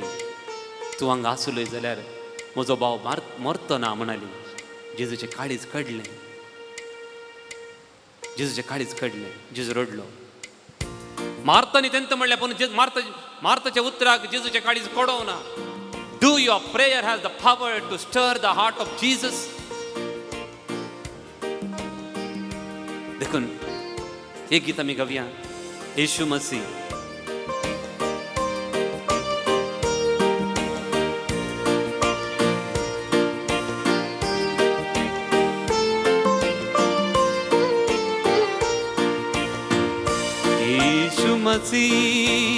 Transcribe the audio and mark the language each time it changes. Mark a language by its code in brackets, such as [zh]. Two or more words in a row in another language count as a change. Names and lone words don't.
[kok] तूं हांगा आसुलय जाल्यार म्हजो भाव मरतो ना म्हणाली. जेजूचें काळीज कडलें, जेजूचें काळीज कडलें. जेजू रडलो. मार्तानी तेंत म्हणलें, पूण मार्ताच्या उतराक जेजूचें काळीज कडोवं ना. [en] Do your prayer has the power to stir the heart of Jesus? [kok] देखून एक गीत आमी गावया. यीशु मसीह यीशु मसीह